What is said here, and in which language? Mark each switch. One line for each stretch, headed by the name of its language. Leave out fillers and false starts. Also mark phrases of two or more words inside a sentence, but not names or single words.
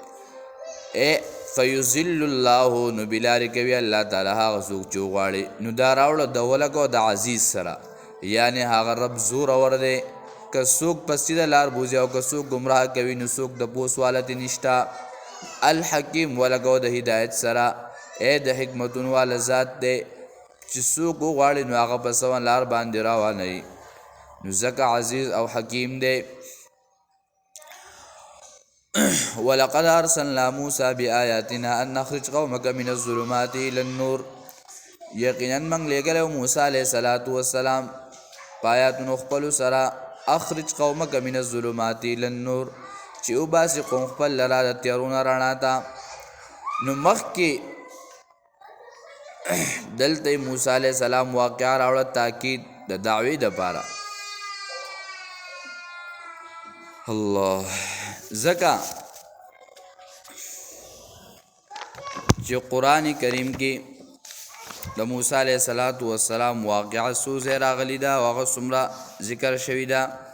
Pashto: فیضل الله نو بلارې کوي الله تعالی هغه څوک چې وغواړي نو دا راوړه د ولګو د عزیز سره یعنی هغه رب زورور دی که څوک په سیده لار بوځي او که څوک ګمراه کوي نو څوک د پوس والا ترې نشته. الحکیم ولګو د هدایت سره د حکمتونو والا ذات دی چې څوک وغواړي نو هغه په سمه لار باندې روانوي نو ځکه عزیز او حکیم دی.
Arabic: ولقد ارسلنا موسى بآياتنا ان نخرج قومك من الظلمات الى النور
Pashto: یقینا موږ لېږلی موسی
Arabic: علیه الصلاة والسلام
Pashto: په آیاتونو خپلو سره
Arabic: اخرج قومک من الظلمات الى النور
Pashto: چې وباسي قوم خپل لره د تیارونه رڼا ته. نو مخکې دلته موسی
Arabic: علیه السلام
Pashto: واقعه راوړه تاکید د دعوې دپاره الله ځکه چې قرآن کریم کې د موسی
Arabic: علیه السلام
Pashto: واقعه څو ځای راغلي ده او هغه څومره ذکر شوي ده.